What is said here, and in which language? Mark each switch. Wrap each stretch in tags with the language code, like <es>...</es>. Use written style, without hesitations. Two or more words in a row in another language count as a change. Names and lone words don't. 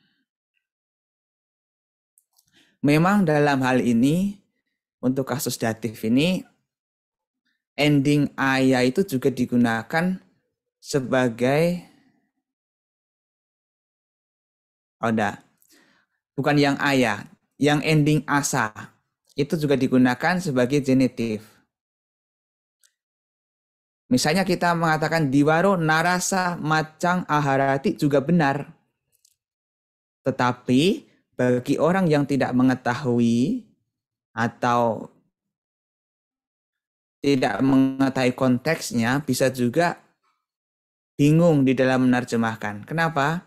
<id>Memang dalam hal ini, untuk kasus datif ini, ending ayah itu juga digunakan sebagai Oda. Bukan yang ayah, yang ending asa. Itu juga digunakan sebagai genitif. Misalnya kita mengatakan</id> <pi>diwaro narasa macang aharati</pi> <id>juga benar. Tetapi bagi orang yang tidak mengetahui atau tidak mengetahui konteksnya bisa juga bingung di dalam menerjemahkan. Kenapa?</id>